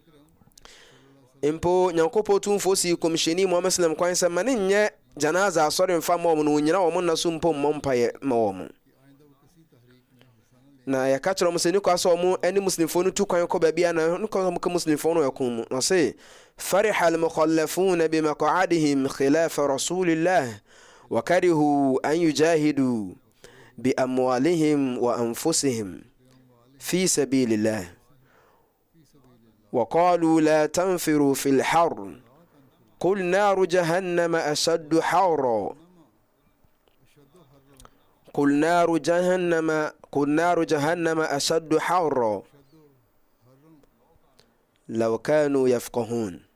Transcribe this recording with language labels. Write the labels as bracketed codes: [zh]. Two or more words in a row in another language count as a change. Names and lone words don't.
[ak] mpo Nyankopɔn tumfoɔ si kɔmhyɛni Muhammad sallam kwan sɛ ma ne nyɛ janaza asɔre mfa ma ɔmo no onyina ɔmo nna so mpo mmɔ mpaeɛ ma ɔmo na yɛka kyerɛ ɔmo sɛ nikɔ sɛ ɔmo ɛne muslimfoɔ no tu kwan kɔ baabi a na nikɔ ɔmo ka muslimfoɔ no ɛko mu na ɔse [ar] فرح المخلفون بمقعدهم خلاف رسول الله وكرهوا أن يجاهدوا بأموالهم وأنفسهم في سبيل الله وقالوا لا تنفروا في الحر قل نار جهنم أشد حرا قل نار جهنم أشد حرا لو كانوا يفقهون